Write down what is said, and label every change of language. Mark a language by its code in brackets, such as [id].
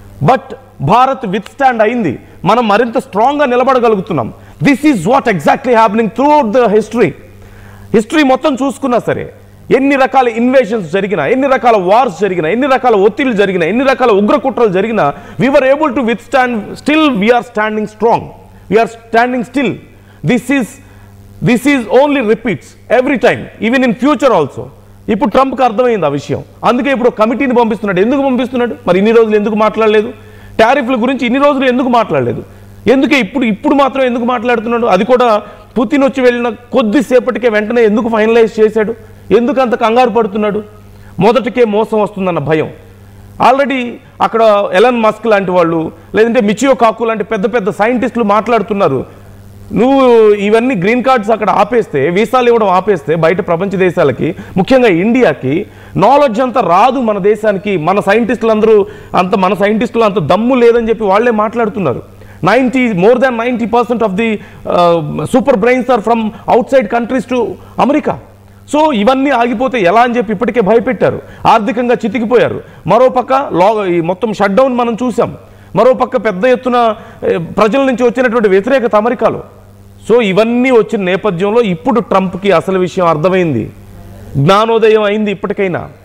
[te] But Bharat with stand అయింది. మనం మరింత స్ట్రాంగ్గా నిలబడగలుగుతున్నాం. [en] this is what exactly happening throughout the history [te] మొత్తం చూసుకున్నా సరే, ఎన్ని రకాల ఇన్వేషన్స్ జరిగినా, ఎన్ని రకాల వార్స్ జరిగినా, ఎన్ని రకాల ఒత్తిళ్లు జరిగినా, ఎన్ని రకాల ఉగ్రకుట్రలు జరిగినా, [en] we were able to withstand. Still we are standing strong. We are standing still. This is only repeats every time, even in future also. [te] ఇప్పుడు ట్రంప్కి అర్థమైంది ఆ విషయం. అందుకే ఇప్పుడు కమిటీని పంపిస్తున్నాడు. ఎందుకు పంపిస్తున్నాడు? మరి ఇన్ని రోజులు ఎందుకు మాట్లాడలేదు? టారిఫ్ల గురించి ఇన్ని రోజులు ఎందుకు మాట్లాడలేదు? ఎందుకే ఇప్పుడు మాత్రం ఎందుకు మాట్లాడుతున్నాడు? అది కూడా పుతిన్ వచ్చి వెళ్ళిన కొద్దిసేపటికే వెంటనే ఎందుకు ఫైనలైజ్ చేశాడు? ఎందుకు అంత కంగారు పడుతున్నాడు? మొదటికే మోసం వస్తుందన్న భయం. ఆల్రెడీ అక్కడ ఎలన్ మస్క్ లాంటి వాళ్ళు, లేదంటే మిచియో కాకు లాంటి పెద్ద పెద్ద సైంటిస్టులు మాట్లాడుతున్నారు. నువ్వు ఇవన్నీ గ్రీన్ కార్డ్స్ అక్కడ ఆపేస్తే, వీసాలు ఇవ్వడం ఆపేస్తే బయట ప్రపంచ దేశాలకి, ముఖ్యంగా ఇండియాకి నాలెడ్జ్ అంతా రాదు మన దేశానికి. మన సైంటిస్టులు అంత దమ్ము లేదని చెప్పి వాళ్ళే మాట్లాడుతున్నారు. [en] more than 90% of the super brains are from outside countries to America. [te] So ఇవన్నీ ఆగిపోతే ఎలా అని చెప్పి ఇప్పటికే భయపెట్టారు, ఆర్థికంగా చితికిపోయారు. మరోపక్క ఈ మొత్తం షట్ డౌన్ మనం చూసాం. మరోపక్క పెద్ద ఎత్తున ప్రజల నుంచి వచ్చినటువంటి వ్యతిరేకత అమెరికాలో. సో ఇవన్నీ వచ్చిన నేపథ్యంలో ఇప్పుడు ట్రంప్కి అసలు విషయం అర్థమైంది, జ్ఞానోదయం అయింది ఇప్పటికైనా.